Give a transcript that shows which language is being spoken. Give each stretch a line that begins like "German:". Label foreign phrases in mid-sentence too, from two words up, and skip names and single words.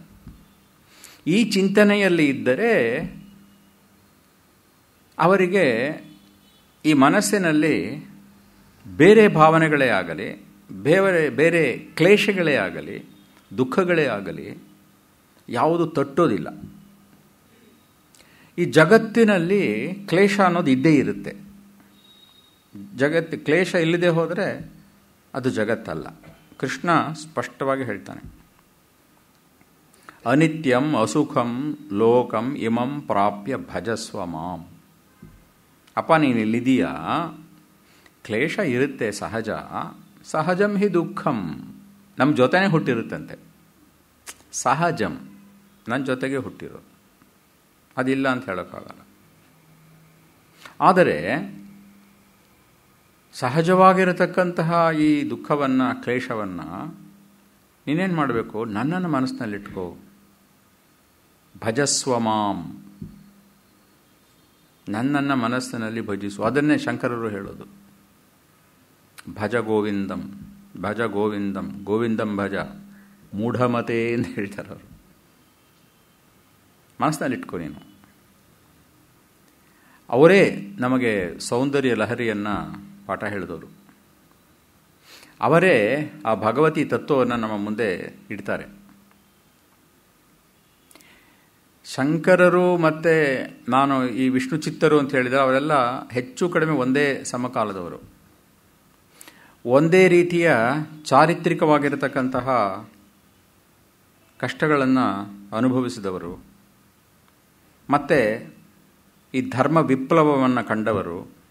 Kannada: ಈ ಚಿಂತನೆಯಲ್ಲಿ ಇದ್ದರೆ ಅವರಿಗೆ ಈ ಮನಸ್ಸಿನಲ್ಲಿ ಬೇರೆ ಭಾವನೆಗಳೇ ಆಗಲಿ, ಬೇರೆ ಕ್ಲೇಶಗಳೇ ಆಗಲಿ, ದುಃಖಗಳೇ ಆಗಲಿ ಯಾವುದು ತಟ್ಟೋದಿಲ್ಲ. ಈ ಜಗತ್ತಿನಲ್ಲಿ ಕ್ಲೇಶ ಅನ್ನೋದು ಇದ್ದೇ ಇರುತ್ತೆ. ಕ್ಲೇಶ ಇಲ್ಲದೆ ಹೋದರೆ ಅದು ಜಗತ್ತಲ್ಲ. ಕೃಷ್ಣ ಸ್ಪಷ್ಟವಾಗಿ ಹೇಳ್ತಾನೆ,
Sanskrit: अनित्यं असुखं लोकं इमं प्राप्य भजस्व मां.
Kannada: ಅಪ್ಪ ನೀನು ಇಲ್ಲಿದೀಯಾ, ಕ್ಲೇಶ ಇರುತ್ತೆ ಸಹಜ,
Sanskrit: सहजं हि दुःखं.
Kannada: ನಮ್ಮ ಜೊತೆನೇ ಹುಟ್ಟಿರುತ್ತಂತೆ, ಸಹಜಂ, ನನ್ನ ಜೊತೆಗೆ ಹುಟ್ಟಿರೋದು, ಅದಿಲ್ಲ ಅಂತ ಹೇಳೋಕ್ಕಾಗಲ್ಲ. ಆದರೆ ಸಹಜವಾಗಿರತಕ್ಕಂತಹ ಈ ದುಃಖವನ್ನು, ಕ್ಲೇಶವನ್ನು ನೀನೇನು ಮಾಡಬೇಕು? ನನ್ನನ್ನು ಮನಸ್ಸಿನಲ್ಲಿಟ್ಕೋ,
Sanskrit: भजस्व मां,
Kannada: ನನ್ನನ್ನು ಮನಸ್ಸಿನಲ್ಲಿ ಭಜಿಸು. ಅದನ್ನೇ ಶಂಕರರು ಹೇಳೋದು,
Sanskrit: भज गोविन्दं, भज गोविन्दं, गोविन्दं भज मूढमते
Kannada: ಅಂತ ಹೇಳ್ತಾರೆ ಅವರು. ಮನಸ್ಸಿನಲ್ಲಿಟ್ಕೋ ನೀನು. ಅವರೇ ನಮಗೆ ಸೌಂದರ್ಯ ಲಹರಿಯನ್ನು ಪಾಠ ಹೇಳಿದವರು. ಅವರೇ ಆ ಭಗವತಿ ತತ್ವವನ್ನು ನಮ್ಮ ಮುಂದೆ ಇಡ್ತಾರೆ. ಶಂಕರರು ಮತ್ತು ನಾನು ಈ ವಿಷ್ಣು ಚಿತ್ತರು ಅಂತ ಹೇಳಿದರೆ ಅವರೆಲ್ಲ ಹೆಚ್ಚು ಕಡಿಮೆ ಒಂದೇ ಸಮಕಾಲದವರು, ಒಂದೇ ರೀತಿಯ ಚಾರಿತ್ರಿಕವಾಗಿರತಕ್ಕಂತಹ ಕಷ್ಟಗಳನ್ನು ಅನುಭವಿಸಿದವರು, ಮತ್ತು ಈ ಧರ್ಮ ವಿಪ್ಲವವನ್ನು ಕಂಡವರು.